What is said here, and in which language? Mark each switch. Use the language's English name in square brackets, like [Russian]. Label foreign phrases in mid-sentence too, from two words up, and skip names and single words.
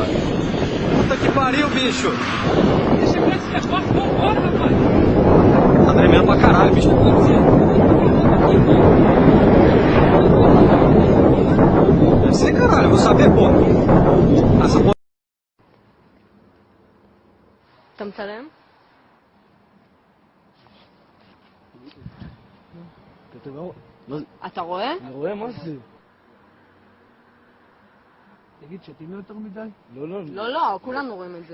[Portuguese] Puta que pariu, bicho. Tá tremendo pra caralho, bicho. Deve ser, caralho, eu vou saber, pô. Essa porra... [Hebrew] אתה מצלם? אתה רואה? אני רואה, מה זה? תגיד, שתים יותר מדי? לא. לא, כולנו רואים את זה.